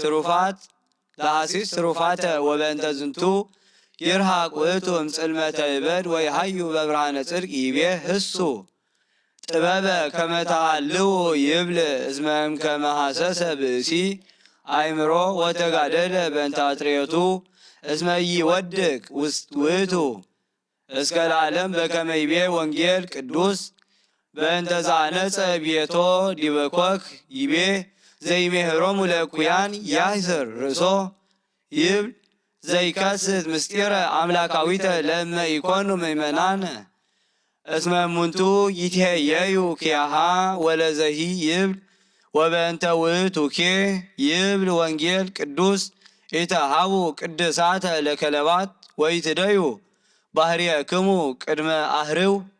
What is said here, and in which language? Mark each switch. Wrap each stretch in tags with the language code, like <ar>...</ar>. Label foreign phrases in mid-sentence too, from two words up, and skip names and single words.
<gez>ትሩፋተ ወበእንተ ዝንቱ ይርሃቅ ውእቱ እምጽልመተ እበድ ወይሃዩ በብርሃነ ጽድቅ ይቤ ህሱ ጥበበ ከመ ተሃልው ይብል እስመ እምከመ ሐሰሰ ብእሲ አእምሮ ወተጋደለ በእንተ አጥሬቱ እስመ ይወድቅ ውእቱ እስከ ለዓለም በከመ ይቤ ወንጌል ቅዱስ በእንተ ዘአነጸ ቤቶ ዲበ ኮክ ይቤ ዘይሜህሮሙ ለእኩያን ያሕስር ርእሶ ይብል ዘይከስት ምስጢረ አምላካዊተ ለእመ ኢኮኑ ምእመናን እስመ እሙንቱ ይትሄየዩ ኪያሃ ወለዘሂ ይብል ወበእንተ ውእቱኬ ይብል ወንጌል ቅዱስ ኢተሃቡ ቅድሳተ ለከለባት ወይትደዩ ባህርየክሙ ቅድመ አህርው</gez>